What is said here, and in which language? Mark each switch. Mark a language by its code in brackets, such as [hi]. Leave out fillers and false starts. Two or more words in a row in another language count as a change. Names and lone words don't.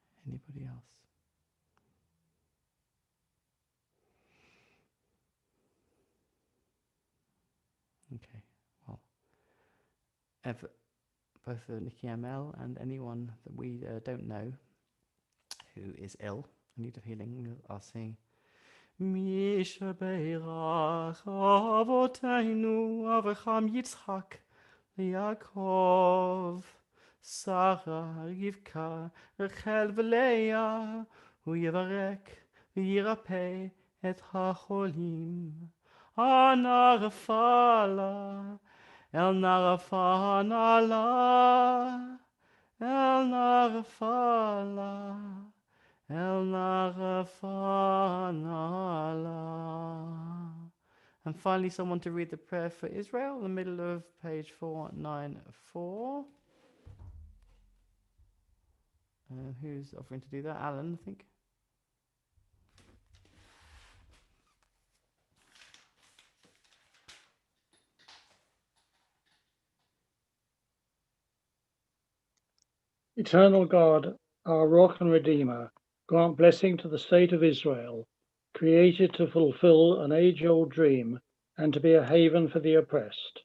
[en] Anybody else? Okay, well, both Nikki ML and anyone that we don't know who is ill and need of healing are saying, [he] מי שברך אבותינו אברהם יצחק יעקב שרה רבקה רחל ולאה הוא יברך וירפא את החולים אנא רפא לה אל נא רפא נא לה אל נא רפא לה אל נא רפא נא לה. [en] And finally, someone to read the prayer for Israel in the middle of page 494. Who's offering to do that? Alan, I think. Eternal God, our rock and redeemer, grant blessing to the state of Israel, created to fulfill an age-old dream and to be a haven for the oppressed.